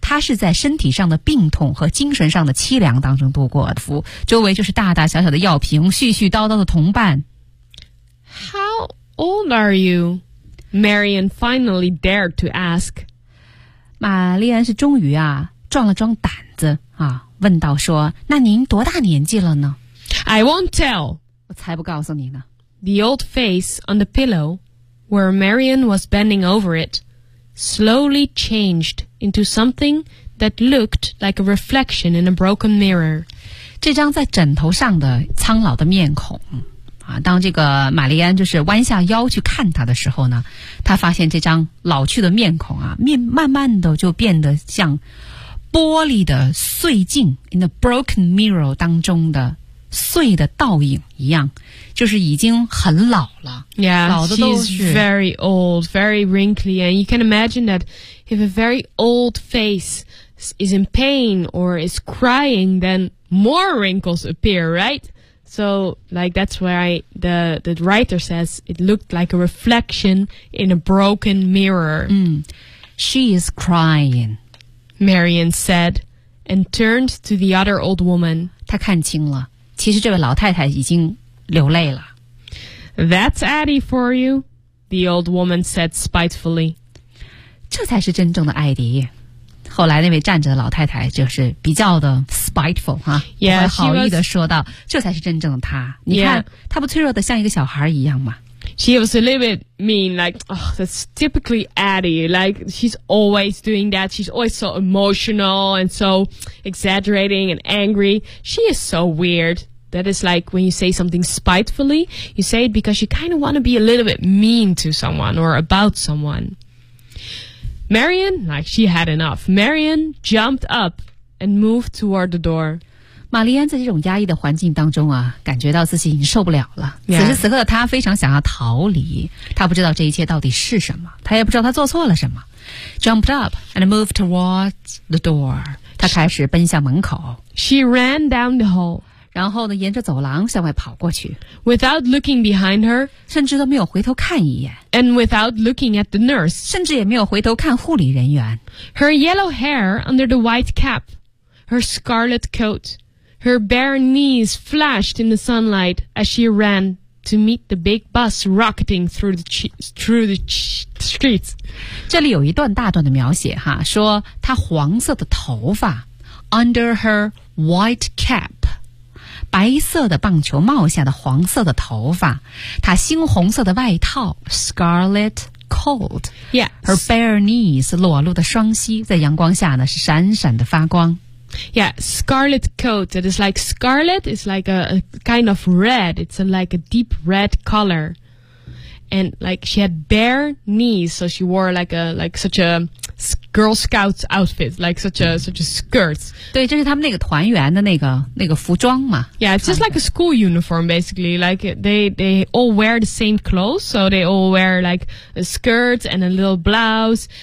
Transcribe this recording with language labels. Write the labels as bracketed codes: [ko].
[zh] 他是在身体上的病痛和精神上的凄凉当中度过的，周围就是大大小小的药瓶，絮絮叨叨的同伴。 [en] How old are you? Marian finally dared to ask. [zh] 玛丽安是终于啊，壮了壮胆子啊，问道说，那您多大年纪了呢 [en] ？I won't tell. [zh] 我才不告诉你呢。 [en] The old face on the pillow where Marian was bending over it. Slowly changed into something that looked like a reflection in a broken mirror. [zh] 这张在枕头上的苍老的面孔啊，当这个玛丽安就是弯下腰去看他的时候呢，他发现这张老去的面孔啊，面慢慢的就变得像玻璃的碎镜 [en] in a broken mirror [zh] 当中的碎的倒影一样，就是已经很老了。 [en] Yeah, [zh] 老的都是 [en] she's very old, very wrinkly, and you can imagine that if a very old face is in pain or is crying, then more wrinkles appear, right? So, like, that's why the writer says it looked like a reflection in a broken mirror. Mm. She is crying, Marion said, and turned to the other old woman. [zh] 她看清了，其实这位老太太已经流泪了。 [en] That's Addie for you, the old woman said spitefully. [zh] 这才是真正的艾迪。后来那位站着的老太太就是比较的 spiteful 哈、啊，也好意的说道：“这才是真正的她。你看， [en] yeah. [zh] 她不脆弱的像一个小孩一样吗 [en] ？”She was a little bit mean, like, oh, that's typically Addie. Like, she's always doing that. She's always so emotional and so exaggerating and angry. She is so weird. That is like when you say something spitefully, you say it because you kind of want to be a little bit mean to someone or about someone. Marion, like she had enough. Marion jumped up and moved toward the door. [zh] 玛丽安在这种压抑的环境当中啊，感觉到自己已经受不了了。 [en] Yeah. [zh] 此时此刻的她非常想要逃离，她不知道这一切到底是什么，她也不知道她做错了什么。 [en] Jumped up and moved toward the door. [zh] 她开始奔向门口。 [en] She ran down the hall. [zh] 然后呢，沿着走廊向外跑过去。 [en] Without looking behind her. [zh] 甚至都没有回头看一眼。 [en] And without looking at the nurse, [zh] 甚至也没有回头看护理人员。 [en] Her yellow hair under the white cap, her scarlet coat, her bare knees flashed in the sunlight as she ran to meet the big bus rocketing through the streets. [zh] 这里有一段大段的描写哈，说她黄色的头发 [en] under her white cap. [zh] 白色的棒球帽下的黄色的头发，她猩红色的外套 ，scarlet coat， [en] yeah， her bare knees， [zh] 裸露的双膝在阳光下呢是闪闪的发光。 [en] Yeah， scarlet coat， it is like scarlet is like a kind of red， it's like a deep red color， and like she had bare knees， so she wore like such a Girl Scouts outfit, like such a skirt. [zh] 对，这是他们那个团员的那个服装嘛。 [en] Yeah, it's just like a school uniform, basically. Like they all wear the same clothes, so they all wear like a skirt and a little blouse.